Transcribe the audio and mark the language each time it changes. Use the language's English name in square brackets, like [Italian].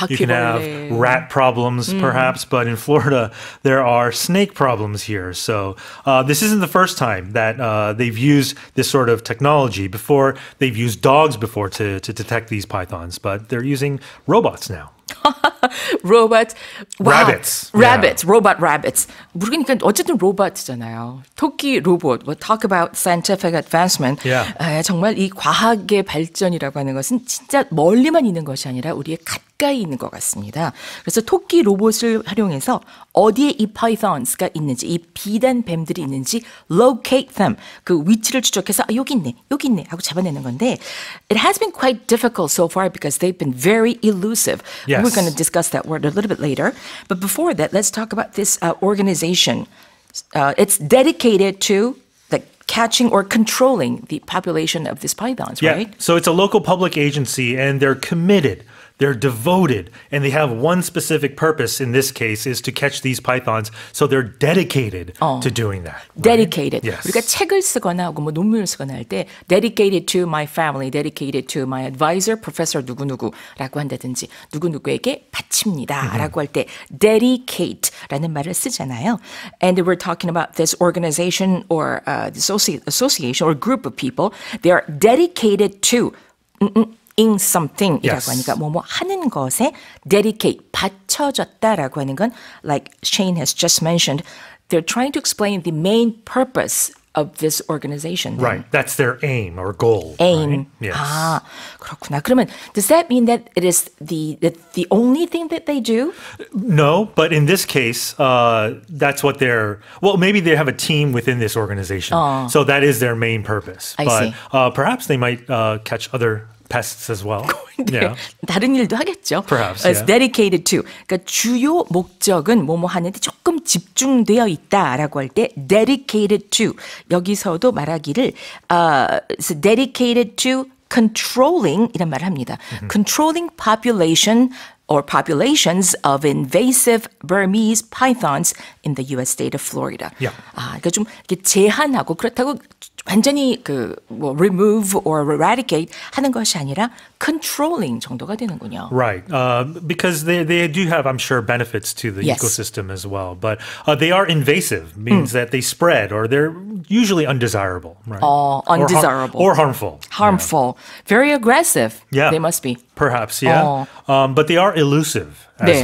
[English] you can have rat problems, perhaps, but in Florida, there are snake problems here. So this isn't the first time that they've used this sort of technology. Before, they've used dogs before to detect these pythons, but they're using robots now. Robot. Wow. Rabbits. Rabbits. Yeah. Robot rabbits. [Korean] 모르니까 어쨌든 로봇이잖아요. 토끼 로봇. [English] We'll talk about scientific advancement. Yeah. [Korean] 정말 이 과학의 발전이라고 하는 것은 진짜 멀리만 있는 것이 아니라 우리의 가까이 있는 것 같습니다. 그래서 토끼 로봇을 활용해서 어디에 이 pythons가 있는지, 이 비단 뱀들이 있는지 [English] locate them. [Korean] 그 위치를 추적해서 여기 있네 하고 잡아내는 건데 [English] it has been quite difficult so far because they've been very elusive. Yes. We're going to discuss that word a little bit later. But before that, let's talk about this organization. it's dedicated to the catching or controlling the population of these pythons, right? So it's a local public agency and they're committed. They're devoted and they have one specific purpose in this case is to catch these pythons. So they're dedicated to doing that. Right? Dedicated. Yes. [Korean] 우리가 책을 쓰거나 뭐 논문을 쓰거나 할 때 [English] dedicated to my family, dedicated to my advisor, professor [Korean] 누구누구라고 한다든지 누구누구에게 바칩니다라고 할 때 dedicate라는 말을 쓰잖아요. [English] And we're talking about this organization or association or group of people. They are dedicated to in something [Korean] 이라고 하니까 뭐뭐 하는 것에 [English] dedicate, [Korean] 바쳐졌다라고 하는 건 [English] like Shane has just mentioned, they're trying to explain the main purpose of this organization. Right. That's their aim or goal. Aim. Right? Yes. [Korean] 아, 그렇구나. 그러면 [English] does that mean that it is the only thing that they do? No, but in this case, that's what they're. Well, maybe they have a team within this organization, so that is their main purpose. I but see. Perhaps they might catch other pests as well. [Korean] 네, 다른 일도 하겠죠. [English] Perhaps, It's yeah. dedicated to. [Korean] 그러니까 주요 목적은 뭐뭐 하는데 조금 집중되어 있다라고 할 때 dedicated to. 여기서도 말하기를 [English] it's dedicated to controlling [Korean] 이란 말을 합니다. [English] Controlling population or populations of invasive Burmese pythons in the U.S. state of Florida. Yeah. [Korean] 아, 그러니까 좀 이렇게 제한하고 그렇다고 완전히 뭐 [English] remove or eradicate [Korean] 하는 것이 아니라 controlling 정도가 되는군요. [English] Right, because they do have, I'm sure, benefits to the Yes. ecosystem as well. But they are invasive, means that they spread or they're usually undesirable. Right? Undesirable. Or harmful. Harmful. Very aggressive. Yeah. They must be. Perhaps, yeah. But they are elusive as